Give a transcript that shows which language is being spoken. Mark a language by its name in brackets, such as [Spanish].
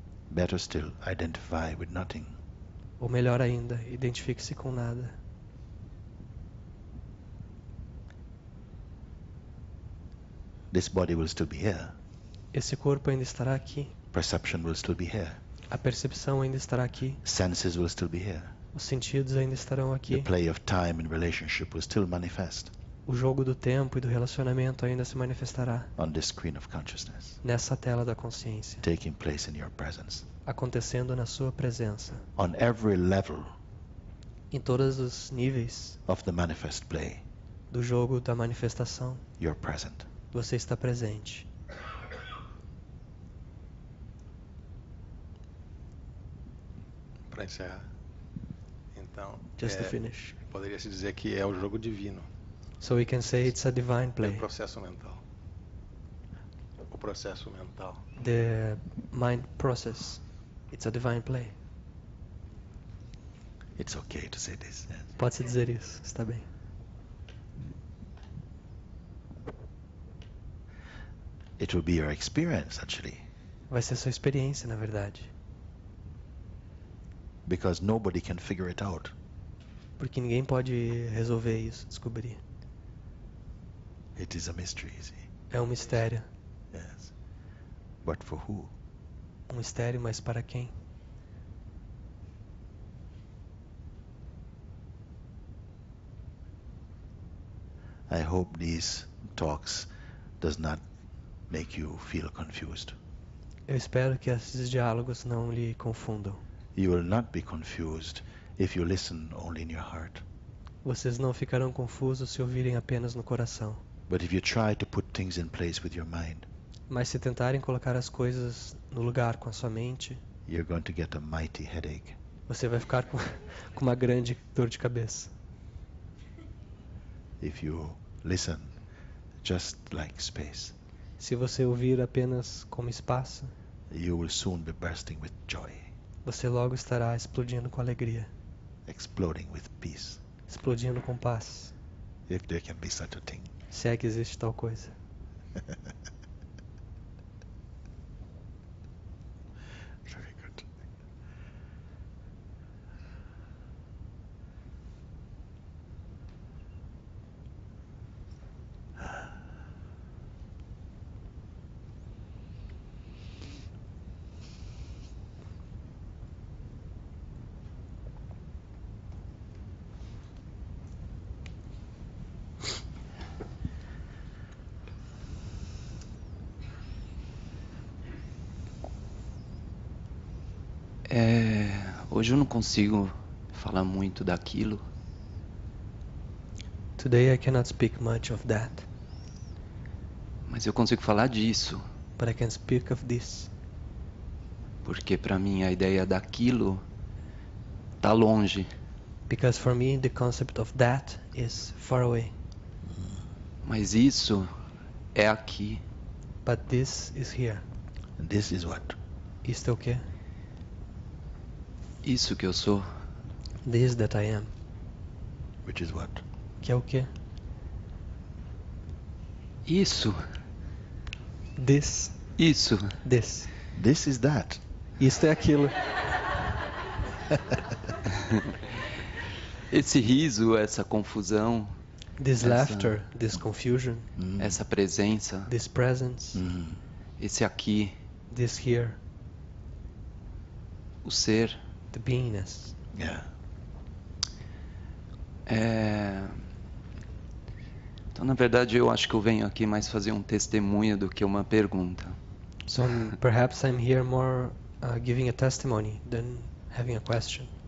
[English] Better still, identify with nothing. [Portuguese] Ou melhor ainda, identifique-se com nada. [English] This body will still be here. [Portuguese] Esse corpo ainda estará aqui. [English] Perception will still be here. [Portuguese] A percepção ainda estará aqui. [English] Senses will still be here. [Portuguese] Os sentidos ainda estarão [English] The [Portuguese] aqui. [English] play of time and relationship will still manifest [Portuguese] O jogo do tempo e do relacionamento ainda se manifestará [English] on this screen of consciousness, [Portuguese] nessa tela da consciência, [English] taking place in your presence. [Portuguese] acontecendo na sua presença. [English] On every level [Portuguese] Em todos os níveis [English] of the manifest play, [Portuguese] do jogo da manifestação, [English] you're present. [Portuguese] você está presente. Para encerrar, então, [English] Just to finish. [Portuguese] poderia-se dizer que é o jogo divino, [English] So we can say it's a divine [Portuguese] o [English] play. [Portuguese] processo mental. O processo mental. [English] The mind process. It's a divine play. It's okay to say this. Yes. [Portuguese] Pode-se dizer isso, está bem. [English] It will be your experience, actually, [Portuguese] Vai ser sua experiência, na verdade. [English] because nobody can figure it out. [Portuguese] Porque ninguém pode resolver isso, descobrir. [English] It is a mystery, you see. [Portuguese] É um mistério. [English] Yes. But for who? [Portuguese] Um mistério, mas para quem? [English] I hope these talks does not make you feel confused. [Portuguese] Eu espero que esses diálogos não lhe confundam. [English] You will not be confused if you listen only in your heart. [Portuguese] Vocês não ficarão confusos se ouvirem apenas no coração. [English] But if you try to put things in place with your mind, [Portuguese] Mas se tentarem colocar as coisas no lugar com a sua mente, [English] you're going to get a mighty headache. [Portuguese] você vai ficar com uma grande dor de cabeça. [English] If you listen just like space, [Portuguese] Se você ouvir apenas como espaço, [English] you will soon be bursting with joy, [Portuguese] você logo estará explodindo com alegria, [English] exploding with peace, [Portuguese] explodindo com paz, [English] if there can be such a thing. [Portuguese] se é que existe tal coisa. [English] Very good. [Portuguese] Hoje eu não consigo falar muito daquilo, [English] Today I cannot speak much of that, [Portuguese] mas eu consigo falar disso, [English] but I can speak of this, [Portuguese] porque para mim a ideia daquilo tá longe, [English] because for me the concept of that is far away, [Portuguese] mas isso é aqui. [English] but this is here. And this is what? [Portuguese] Isto é o quê? Isso que eu sou, [English] This that I am. Which is what? [Portuguese] Que é o quê? isso, [English] This. [Portuguese] isso. [English] This. This is that. [Portuguese] Isto é aquilo. Esse riso, essa confusão, [English] This [Portuguese] Essa- [English] laughter, this confusion, [Portuguese] essa presença, [English] this presence, [Portuguese] esse aqui, [English] this here, [Portuguese] o ser. [English] the beingness. Yeah. [Portuguese] Então, na verdade, eu acho que eu venho aqui mais fazer um testemunho do que uma pergunta. [English] So perhaps I'm here more giving a testimony than having a question.